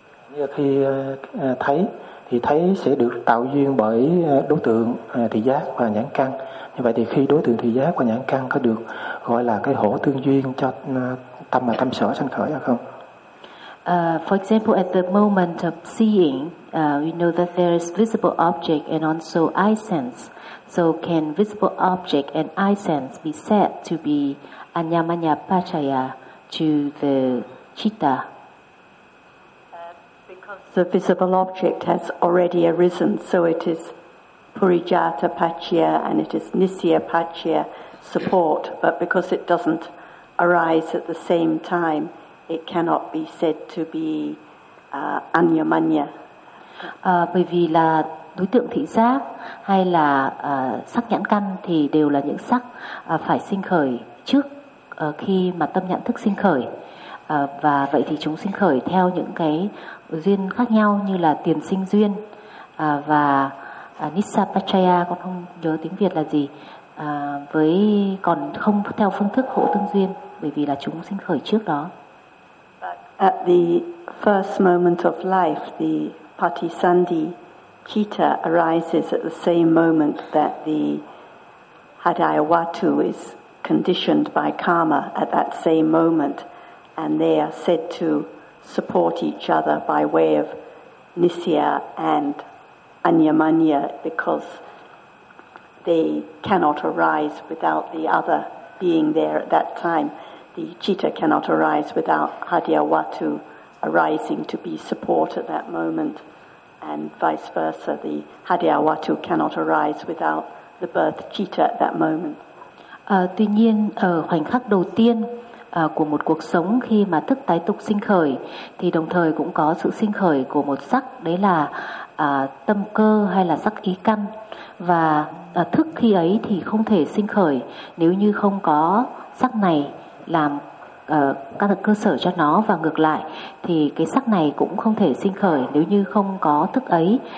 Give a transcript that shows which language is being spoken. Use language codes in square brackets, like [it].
[vi] Như khi thấy thì thấy sẽ được tạo duyên bởi đối tượng thị giác và nhãn căn. Như vậy thì khi đối tượng thị giác và nhãn căn có được gọi là cái hỗ tương duyên cho tâm và tâm sở sinh khởi hay không? [en] For example, at the moment of seeing, we know that there is visible object and also eye sense. So can visible object and eye sense be said to be anyamanya pachaya to the citta? Because the visible object has already arisen, so it is purijata pachaya and it is nisya pachaya support, but because it doesn't arise at the same time, it cannot be said to be anyamanya. [vi] Bởi vì là đối tượng thị giác hay là sắc nhãn căn thì đều là những sắc phải sinh khởi trước khi mà tâm nhận thức sinh khởi. Và vậy thì chúng sinh khởi theo những cái duyên khác nhau như là tiền sinh duyên và nissapachaya, con không nhớ tiếng Việt là gì, với còn không theo phương thức hộ tương duyên bởi vì là chúng sinh khởi trước đó. [en] At the first moment of life, the patisandhi citta arises at the same moment that the hadayavatu is conditioned by karma at that same moment, and they are said to support each other by way of nisya and anyamanya because they cannot arise without the other being there at that time. The citta cannot arise without hadayavatu arising to be support at that moment, and vice versa, the hadayavatu cannot arise without the birth citta at that moment. [vi] Tuy nhiên, ở khoảnh khắc đầu tiên của một cuộc sống khi mà thức tái tục sinh khởi, thì đồng thời cũng có sự sinh khởi của một sắc, đấy là tâm cơ hay là sắc ý căn, và thức khi ấy thì không thể sinh khởi nếu như không có sắc này làm các cơ sở cho nó, và ngược lại thì cái sắc này cũng không thể sinh khởi nếu như không có thức ấy.